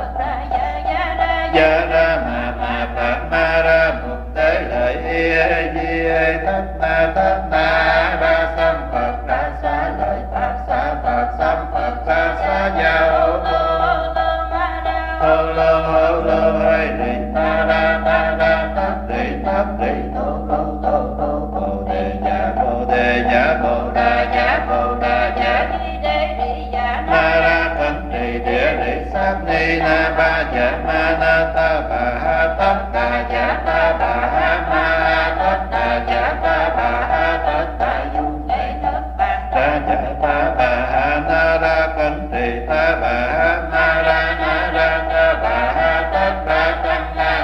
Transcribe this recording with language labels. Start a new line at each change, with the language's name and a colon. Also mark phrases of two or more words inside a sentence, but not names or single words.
Vietnamese: gia ra ma phạt ma ra mục tế lợi di thất na ra sam phật ra xá lợi phạt xá xá gia hô lô hay đi ta ra tát đi tô bồ đề dạ bồ đà dạ na ra cẩn trì địa lý sát ni na ba dạ ma na ta bà ha tất đà dạ ta bà ha ma ha tất đà dạ ta bà ha tất đà dung ra dạ ta bà ha na ra cẩn trì ta bà ha na ra ta bà ha tất đà căn na